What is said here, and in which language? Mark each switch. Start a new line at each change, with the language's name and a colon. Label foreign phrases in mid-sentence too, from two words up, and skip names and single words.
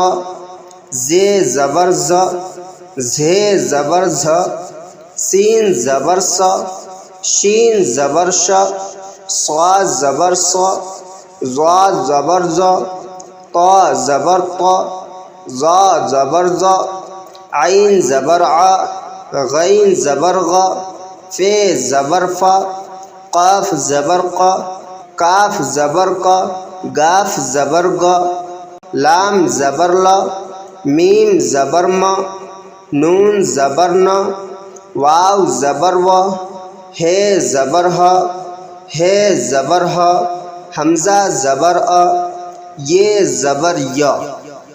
Urdu: زے زبر ز، زھے زبر ز، سین زبر س، شین زبر ش، صاد زبر ص، ضاد زبر ز، طا زبر ط، ظا زبر ظ، عین زبر ع، غین زبر غ، فے زبر ف، قاف زبر ق، کاف زبر ق، گاف زبر گ، لام زبر ل، میم زبر م، نون زبر ن، واو زبر و، ہے زبر ہ، ہے زبر ہ، حمزہ زبر ا، یہ زبر ی۔